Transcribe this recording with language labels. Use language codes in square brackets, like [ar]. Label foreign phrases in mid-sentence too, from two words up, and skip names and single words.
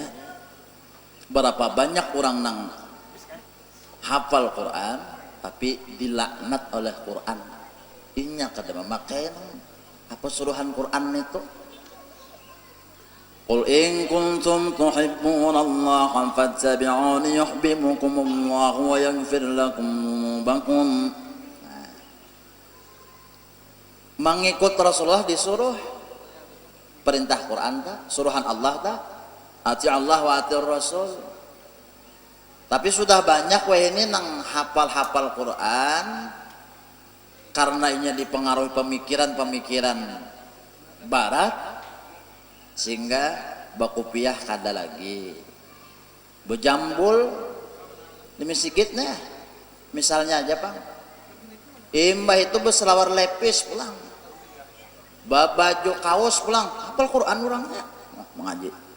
[bjn] berapa banyak orang nang hafal Quran tapi dilaknat oleh Quran. Inya kada memakai apa suruhan Quran itu. [ar] قل إن كنتم تحبون الله فاتبعوني يحببكم الله ويغفر لكم ذنوبكم. [bjn] Mengikut Rasulullah disuruh perintah Quran ta, suruhan Allah ta, [ar] أطع الله وأطع الرسول. [bjn] Tapi sudah banyak wah ini nang hafal-hafal Quran karena ini dipengaruhi pemikiran-pemikiran barat sehingga bakupiah kada lagi bejambul di masjidnya. Misalnya aja Bang, imbah itu berselawar lepis pulang, baju kaos pulang, hafal Quran orangnya mengaji.